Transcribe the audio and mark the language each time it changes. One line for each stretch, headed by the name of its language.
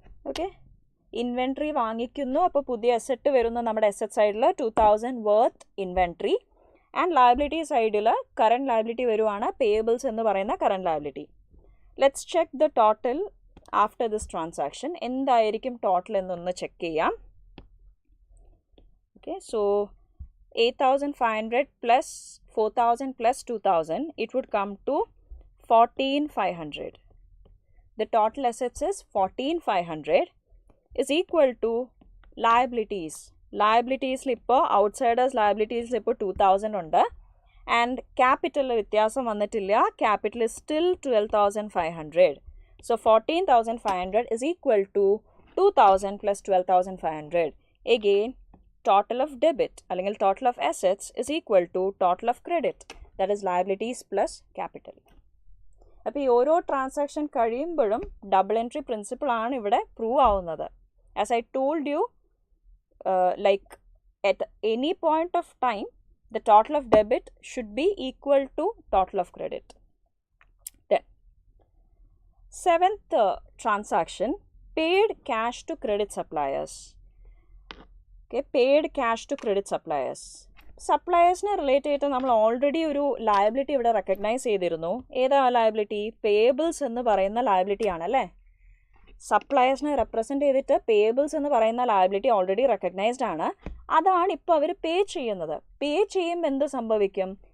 Malayalam: Okay, inventory വാങ്ങിക്കുന്നു, അപ്പോൾ പുതിയ asset വരുന്നു നമ്മുടെ അസറ്റ് സൈഡിൽ 2,000 വർത്ത് ഇൻവെൻട്രി. ആൻഡ് ലയബിലിറ്റി സൈഡിൽ കറണ്ട് ലയബിലിറ്റി വരുവാണ്, പേയബിൾസ് എന്ന് പറയുന്ന current liability.
English: Let's check the total after this transaction.
Malayalam: എന്തായിരിക്കും ടോട്ടൽ എന്നൊന്ന് ചെക്ക് ചെയ്യാം.
English: Okay, so 8,500 plus 4,000 plus 2,000, it would come to 14,500. The total assets is 14,500 is equal to liabilities.
Malayalam: Liabilities ഇപ്പോൾ outsiders liabilities ഇപ്പോൾ 2,000 ഉണ്ട്. And ക്യാപിറ്റലിൽ വ്യത്യാസം വന്നിട്ടില്ല.
English: Capital is still 12,500. So 14,500 is equal to 2,000 plus 12,500. Again, total of debit അല്ലെങ്കിൽ total of assets is equal to total of credit. That is liabilities plus capital.
Malayalam: അപ്പോൾ ഈ ഓരോ transaction കഴിയുമ്പോഴും ഡബിൾ എൻട്രി പ്രിൻസിപ്പിൾ ആണ് ഇവിടെ prove ആവുന്നത്.
English: As I told you, like at any point of time the total of debit should be equal to total of credit. Then, seventh transaction, paid cash to credit suppliers. Okay, paid cash to credit suppliers.
Malayalam: സപ്ലയേഴ്സിനെ relate ചെയ്തിട്ട് നമ്മൾ already ഒരു liability ഇവിടെ recognise ചെയ്തിരുന്നു. ഏതാ liability? Payables എന്ന് പറയുന്ന liability ആണല്ലേ. സപ്ലയേഴ്സിനെ represent ചെയ്തിട്ട് പേയബിൾസ് എന്ന് പറയുന്ന ലയബിലിറ്റി ഓൾറെഡി റെക്കഗ്നൈസ്ഡ് ആണ്. അതാണ് ഇപ്പോൾ അവർ പേ ചെയ്യുന്നത്. പേ ചെയ്യുമ്പോൾ എന്ത് സംഭവിക്കും?